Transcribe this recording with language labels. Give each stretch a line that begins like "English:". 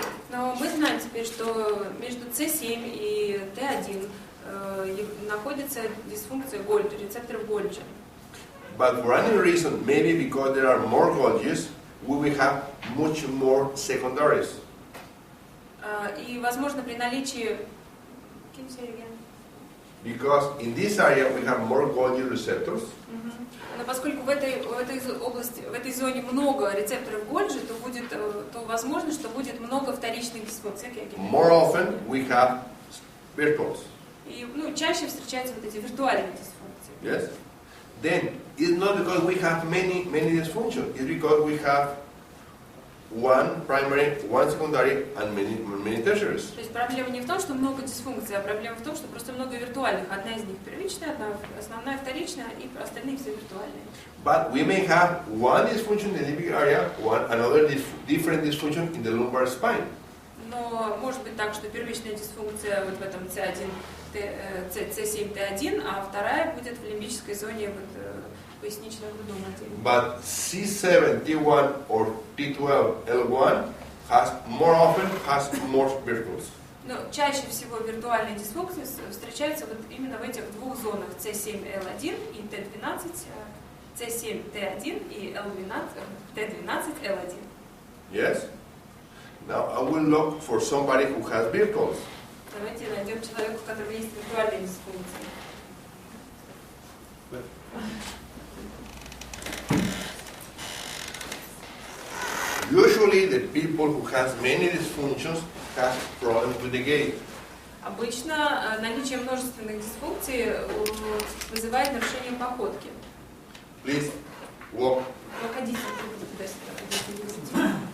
Russian: Но мы знаем теперь, что между C7 и T1 находится дисфункция Гольджи, рецепторов Гольджи.
English: But for any reason, maybe because there are more Golgis, we will have much more secondaries.
Russian: И, возможно, при наличии...
English: Can you say it again? Because in this area we have more Golgi receptors.
Russian: Но поскольку в этой области, в этой зоне много рецепторов Гольджи, то возможно, что будет много вторичных дисфункций.
English: More often we have virtuals.
Russian: И чаще встречаются вот эти виртуальные дисфункции.
English: Yes. Then it's not because we have many dysfunctions. It's because we have one primary, one secondary, and many tertiaries.
Russian: То есть проблема не в том, что много дисфункций, а проблема в том, что просто много виртуальных. Одна из них первичная, одна основная вторичная, и остальные все виртуальные.
English: But we may have one dysfunction in the limbic area, another different dysfunction in the lumbar spine.
Russian: Но может быть так, что первичная дисфункция вот в этом C1, C7, T1, а вторая будет в лимбической зоне пояснично-грудном отделе.
English: But C7, T1 or T12, L1 has more virtuals.
Russian: Но чаще всего виртуальные дисфункции встречаются вот именно в этих двух зонах C7, L1 и T12, C7, T1 и T12, L1.
English: Yes? Now I will look for somebody who has virtuals.
Russian: Давайте найдем человека, у которого есть виртуальные дисфункции.
English: Usually the people who has many dysfunctions have problems with the gait.
Russian: Обычно наличие множественных дисфункций вызывает нарушение походки.
English: Please walk.
Russian: Выходите туда-сюда.